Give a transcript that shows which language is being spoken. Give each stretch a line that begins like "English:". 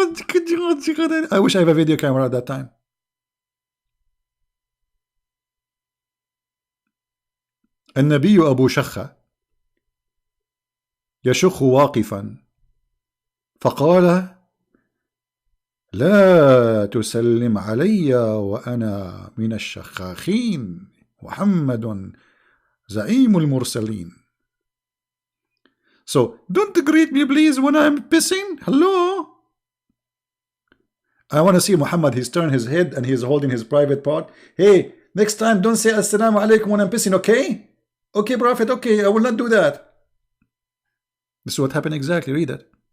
English: I wish I have a video camera at that time.
Arabic: النبي أبو شخة يشخ واقفا فقال لا تسلم علي وأنا من الشخاخين محمد زعيم المرسلين.
English: So don't greet me please when I'm pissing. Hello. I want to see Muhammad. He's turned his head and he's holding his private part. Hey, next time don't say assalamu alaikum when I'm pissing, okay? Okay, Prophet, okay, I will not do that. This is what happened exactly. Read it.